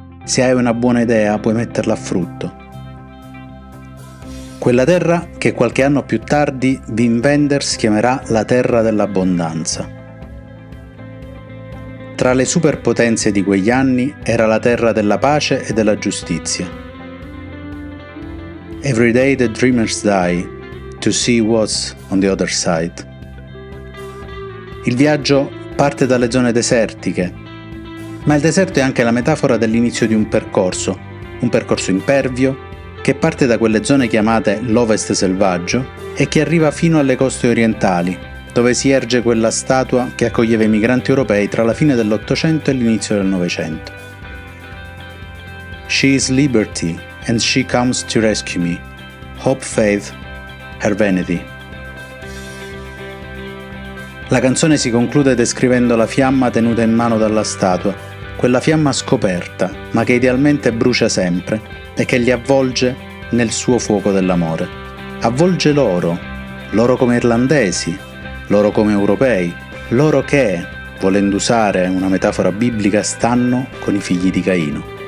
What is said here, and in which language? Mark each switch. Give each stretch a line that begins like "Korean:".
Italian: Se hai una buona idea, puoi metterla a frutto. Quella terra che qualche anno più tardi Wim Wenders chiamerà la terra dell'abbondanza. Tra le superpotenze di quegli anni era la terra della pace e della giustizia.
English: Every day the dreamers die, to see what's on the other side.
Italian: Il viaggio parte dalle zone desertiche, ma il deserto è anche la metafora dell'inizio di un percorso impervio che parte da quelle zone chiamate l'Ovest selvaggio e che arriva fino alle coste orientali, dove si erge quella statua che accoglieva i migranti europei tra la fine dell'Ottocento e l'inizio del Novecento.
English: She is liberty and she comes to rescue me. Hope, faith, her vanity.
Italian: La canzone si conclude descrivendo la fiamma tenuta in mano dalla statua, quella fiamma scoperta, ma che idealmente brucia sempre e che li avvolge nel suo fuoco dell'amore. Avvolge loro loro come irlandesi, loro come europei, loro che, volendo usare una metafora biblica, stanno con i figli di Caino.